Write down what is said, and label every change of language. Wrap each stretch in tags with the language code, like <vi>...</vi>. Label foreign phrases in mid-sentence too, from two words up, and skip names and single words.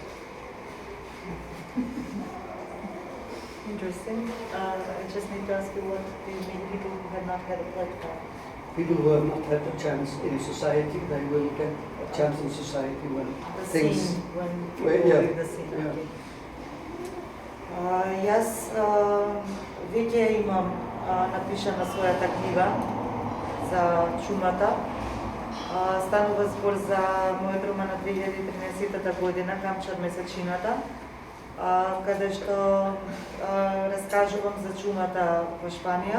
<en>Interesting. I just need to ask you, what do you mean people who have not had a platform? People who have not had a chance in society, they will get a chance in society when The things... scene, when people yeah, leave the scene. yeah. Okay.</en> <mk>Јас веќе имам напишана својата книга за чумата. Станува збор за мојот роман на 2013 година, Камче од месечината, каде што раскажувам за чумата во Шпанија.</mk>